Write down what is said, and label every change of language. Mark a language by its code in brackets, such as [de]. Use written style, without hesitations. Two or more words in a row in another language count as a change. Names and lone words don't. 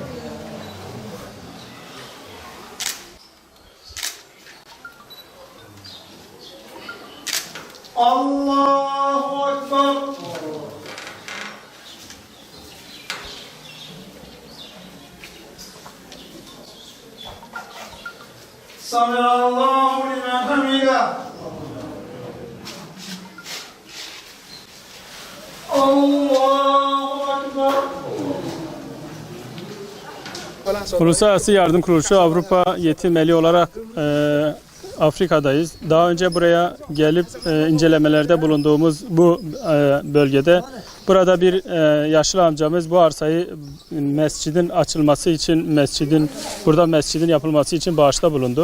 [ar] الله أكبر سمع الله لمن حمده الله أكبر [tr] Uluslararası Yardım Kuruluşu Avrupa Yetim Eli olarak Afrika'dayız. Daha önce buraya gelip incelemelerde bulunduğumuz bu bölgede Burada bir yaşlı amcamız bu arsayı mescidin açılması için, burada mescidin yapılması için bağışta bulundu.